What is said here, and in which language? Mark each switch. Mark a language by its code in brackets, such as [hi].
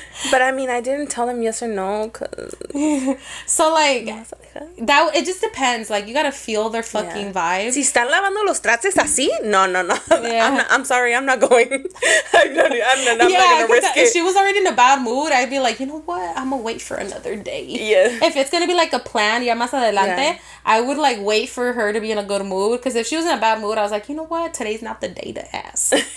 [en] But I mean, I didn't tell them yes or no, cause so like that it just depends. Like you gotta feel their fucking vibe. [es] Si están lavando los trastes así, no. [en] Yeah. I'm sorry, I'm not going. I'm not gonna risk it. If she was already in a bad mood, I'd be like, you know what? I'm gonna wait for another day. Yeah. If it's gonna be like a plan, [es] ya más adelante, [en] I would like wait for her to be in a good mood. Because if she was in a bad mood, I was like, you know what? Today's not the day to ask.